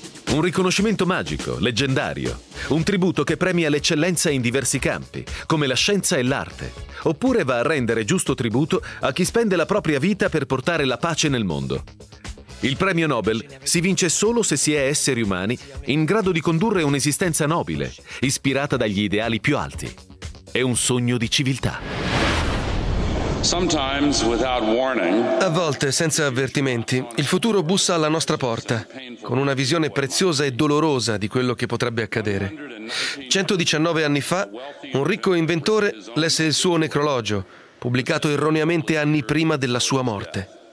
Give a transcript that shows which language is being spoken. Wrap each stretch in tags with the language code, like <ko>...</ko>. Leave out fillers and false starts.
<it>Un riconoscimento magico, leggendario. Un tributo che premia l'eccellenza in diversi campi, come la scienza e l'arte. Oppure va a rendere giusto tributo a chi spende la propria vita per portare la pace nel mondo. Il premio Nobel si vince solo se si è esseri umani in grado di condurre un'esistenza nobile, ispirata dagli ideali più alti. È un sogno di civiltà.</it> <en>Sometimes without warning.</en> <it>A volte, senza avvertimenti, il futuro bussa alla nostra porta, con una visione preziosa e dolorosa di quello che potrebbe accadere. 119 anni fa, un ricco inventore lesse il suo necrologio, pubblicato erroneamente anni prima della sua morte.</it>